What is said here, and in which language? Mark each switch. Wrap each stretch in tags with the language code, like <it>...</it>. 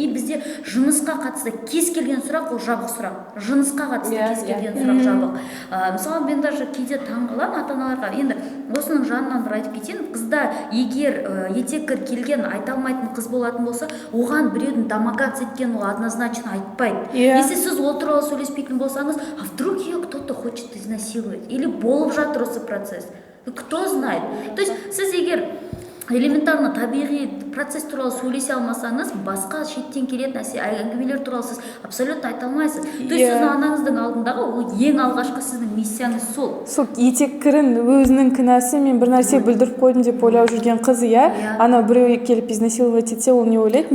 <kk>И бізде жынысқа қатысты кез келген сұрақ ол жабық сұрақ. Жынысқа қатысты кез келген сұрақ жабық. Мысалы, мен даже кейде таңғаламын ата-аналарға. Енді осының жанынан бір айтып кетейін. Қызда егер етеккір келген айта алмайтын қыз болатын болса, оған біреудің домогаться еткен ол однозначно айтпайды. Если сіз ол туралы сөйлеспейтін болсаңыз,</kk> <ru>а вдруг ее кто-то хочет изнасиловать или</ru> <kk>болып жатыр осы процесс.</kk> <ru>Кто знает? То есть</ru> <kk>сіз егер элементарно табиғи процесс туралы сөйлесе алмасаңыз, басқа шеттен келетін әңгімелер туралы сіз абсолютно айта алмайсыз. То есть сіздің анаңыздың алдындағы ол ең алғашқы сіздің миссияңыз сол. Сол етеккірін өзінің кінәсі мен бір нәрсе бүлдіріп қойдым деп ойлап жүрген қыз, ана біреу келіп изнасиловать етсе, ол не ойлайды?</kk>